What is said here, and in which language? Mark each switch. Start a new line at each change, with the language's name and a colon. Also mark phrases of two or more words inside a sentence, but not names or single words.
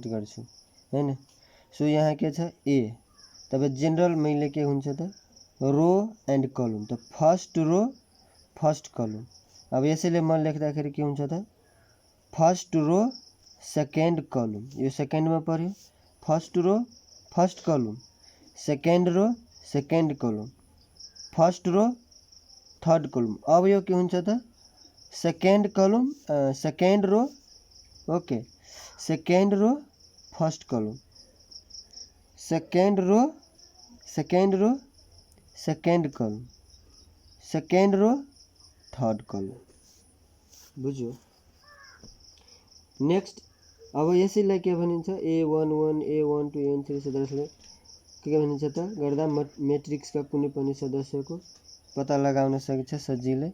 Nepali: गर्छु हैन सो यहाँ के छ A तब जनरल मैले के हुन्छ त
English: row and column
Nepali: त
English: first row first column
Nepali: अब यसैले म लेख्दाखेरि के हुन्छ त
English: first row second column
Nepali: यो सेकेंड में पर्यो
English: first row first column second row second column first row third column
Nepali: अब यो के हुन्छ त
English: second column second row okay second row first column second row second column second row third column बुझ्यो।
Nepali: नेक्स्ट अब यसैलाई के भनिन्छ A11 A12 A13 सदस्यले के भनिन्छ त गर्दा मेट्रिक्सका कुनै पनि सदस्यको पत्ता लगाउन सकिन्छ सजिलै।